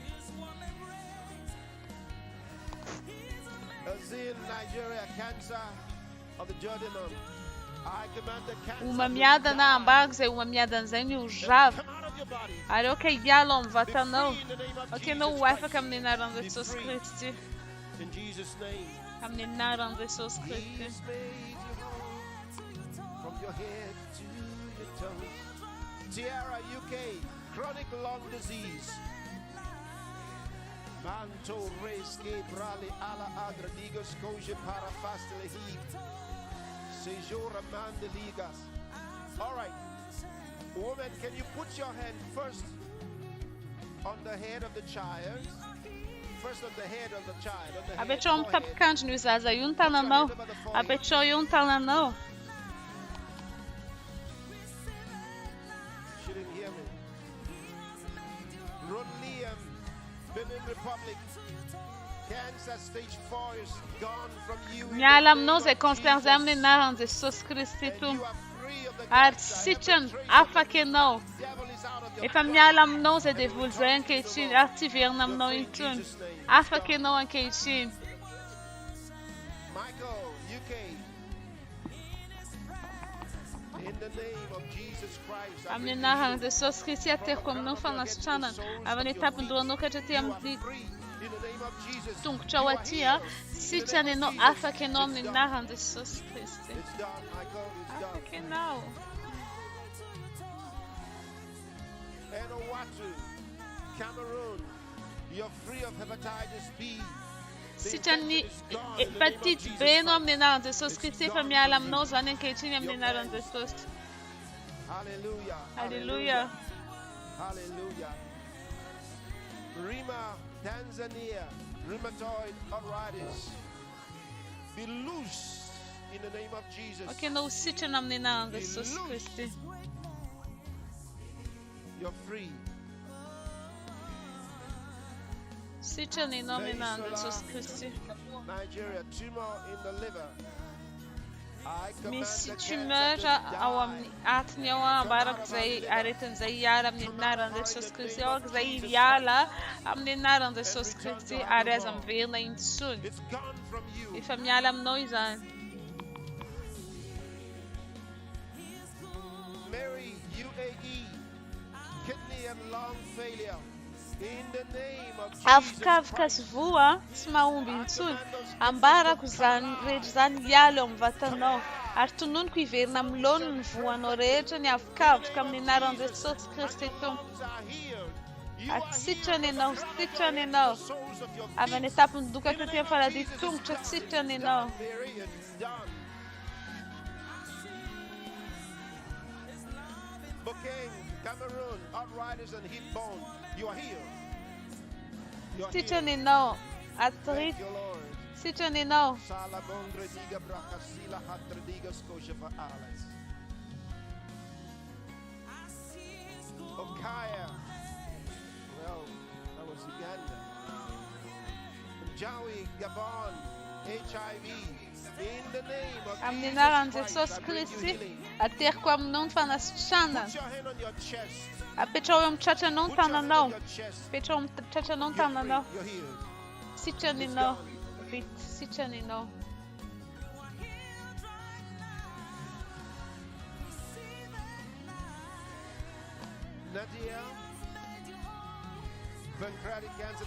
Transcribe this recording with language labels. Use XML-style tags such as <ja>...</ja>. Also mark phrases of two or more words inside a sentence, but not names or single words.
<mg>Uma miadana ambaraka izay uma miadana izay ny hozava. Ary ao ka hiala ao amin'ny vatanao. Ao ka ianao ho afaka amin'ny anaran'i Jesosy Kristy. Amin'ny anaran'i Jesosy Kristy.</mg> <en>From your head to your toes. Tierra, UK, chronic lung disease. Manto resque brali ala agra digos koje para fastele heat. Sejora mandeligas. All right. Woman, can you put your hand first on the head of the child? First on the head of the child. On the head,</en> <mg>Apetrao amin'ny tapikandro ny zaza io ny tananao. Apetrao io ny tananao.</mg> <en>She didn't hear me. Rodliam, Benin Republic. Cancer stage 4 is gone from you.</en> <mg>Miala aminao izay kansera izay amin'ny anaran'i Jesosy Kristy to. Ary sitrany afaka ianao. Efa miala aminao izay devoly izay ankehitriny. Ary tsy verina aminao intsony. Afaka ianao ankehitriny.</mg> <en>Michael, UK. In the name of Jesus Christ.</en> <mg>Amin'ny anaran'i Jesosy Kristy ateriko aminao fanasitranana. Avy any etapin-dohanao ka hatraty amin'ny tongotrao aty sitrany ianao afaka ianao amin'ny anaran'i Jesosy Kristy. Afaka ianao.</mg> <en>Enowatu, Cameroon, you're free of hepatitis B.</en> <mg>Sitrany hepatite B ianao amin'ny anaran'i Jesosy Kristy efa miala aminao izany ankehitriny amin'ny anaran'i Jesosy.</mg> <en>Hallelujah. Hallelujah. Hallelujah. Rima, Tanzania, rheumatoid arthritis. Be loose in the name of Jesus.</en> <mg>Okay, no sitrany amin'ny anaran'i Jesosy Kristy.</mg> <en>You're free.</en> <mg>Sitrany ianao amin'ny anaran'i Jesosy Kristy.</mg> <en>Nigeria, tumor in the liver.</en> <mg>Misy tumeur ao amin'ny atiny ao ambaraka izay aretin'izay hiala amin'ny anaran'i Jesosy Kristy. Ao izay hiala amin'ny anaran'i Jesosy Kristy ary aza miverina intsony. Efa miala aminao izany.</mg> <en>Mary, UAE, kidney and lung failure. In the name of Jesus.</en> <mg>Avokavoka sy voa tsy mahomby intsony. Ambarako izany rehetra izany hiala ao amin'ny vatanao. Ary tononiko hiverina amin'ny laoniny ny voanao rehetra ny avokavoka amin'ny anaran'i Jesosy Kristy Tompo. Ary sitrany ianao, sitrany ianao. Avy any etapiny doka taty amin'ny faladia tongotra sitrany ianao.</mg> <en>Bokeng, Cameroon, arthritis and hip bone. You are healed.</en> <mg>Sitrany ianao. Arthrite. Sitrany ianao. Okaya.</mg> <en>Well, that was Uganda. Jawi, Gabon, HIV. In the name of</en> <mg>Amin'ny anaran'i Jesosy Kristy, ateriko aminao ny fanasitranana. Apetrao eo amin'ny tratranao ny tananao. Apetrao eo amin'ny tratranao ny tananao. Sitrany ianao. Vita, sitrany ianao.</mg> <en>Nadia, pancreatic cancer.</en>